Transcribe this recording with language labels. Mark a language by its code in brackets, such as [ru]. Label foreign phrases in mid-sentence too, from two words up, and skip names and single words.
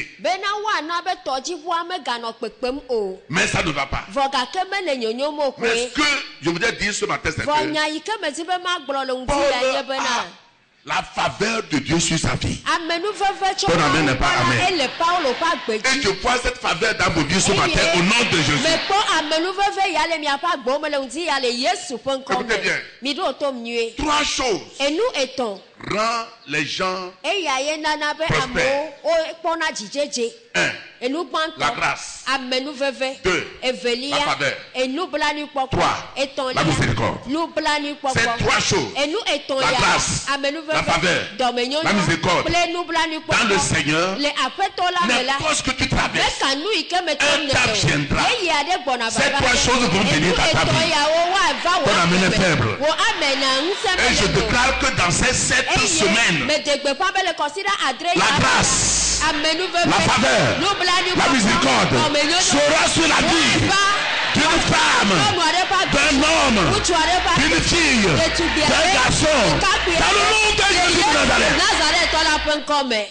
[ee] bena woana be tɔdziʋua meganɔ kpekpem o [fr] Mais ça ne va pas. [ee] vɔ gake mele nyonyom o [fr] Mais ce [ee] koe [fr] que je voudrais dire ce matin, c'est [ee] vɔ [fr] que [ee] nya yi ke medi be magblɔ le ŋuti Paul ya nye a bena [fr] la faveur de Dieu sur sa vie. [ee] amenuveve tso [fr] Ton amen n'est pas [ee] Mawu gbɔ la [fr] amen. [ee] ele Paulo ƒe agbe [fr] Et [ee] dzi [fr] je vois cette faveur dans vos vies ce matin au nom de Jésus. [ee] mekpɔ amenuveve ya le miaƒe agbewo me le ŋuti ya le Yesu ƒe ŋkɔ [fr] Écoutez bien. [ee] me mi ɖo tom nyuie [fr] 3 choses [ee] enu etɔ̃ [fr] rend les gens [ee] eya ye nana be [fr] Prospère. [ee] amewo kpɔna dzidzedze [fr] 1. [ee] enu [fr] La [ee] gbãtɔ [fr] grâce. [ee] amenuveve [fr] 2. [ee] evelia [fr] La faveur. [ee] enublanuikpɔkpɔ [fr] 3. La [ee] etɔ̃lia [fr] miséricorde. Ces [ee] nublanuikpɔkpɔ [fr] 3 choses [ee] enu [fr] La [ee] etɔ̃lia [fr] grâce, la [ee] amenuveve [fr] faveur, la [ee] dɔmenyonyo [fr] miséricorde. [ee] kple [fr] dans le [ee] nublanuikpɔkpɔ [fr] Seigneur, [ee] le aƒetɔ la me la [fr] n'importe ce que tu traverses, [ee] meka nu yi ke me [fr] un [ee] tom [fr] temps [ee] ne [fr] viendra. [ee] o yeye aɖe gbɔna va [fr] Ces Ces trois choses vont venir à ta vie. Ton amen est faible. Et je déclare que dans ces 7 semaines, la grâce, la faveur, la miséricorde sera sur la vie d'une femme, d'un homme, d'une fille, d'un garçon, dans le nom de Jésus de Nazareth.